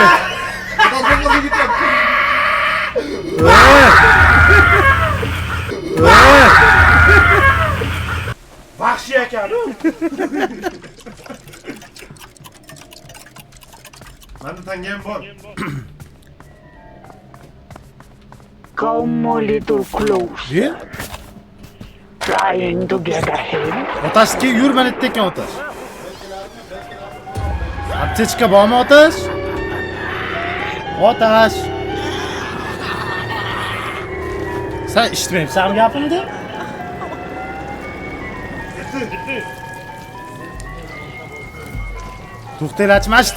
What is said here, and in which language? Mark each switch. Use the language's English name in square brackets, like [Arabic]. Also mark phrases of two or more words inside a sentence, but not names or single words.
[Uzbek] Otash to'xtasin ketyapti. Vahshiy ekan-ku. Menda tanga ham bor. [English] Come a little closer. Trying to get ahead. [Uzbek] Otashki yurma ekan otash. Aptechka bormi otash? Otash. Sen eshitmayapsan gapimni? To'xtanglar, mashta.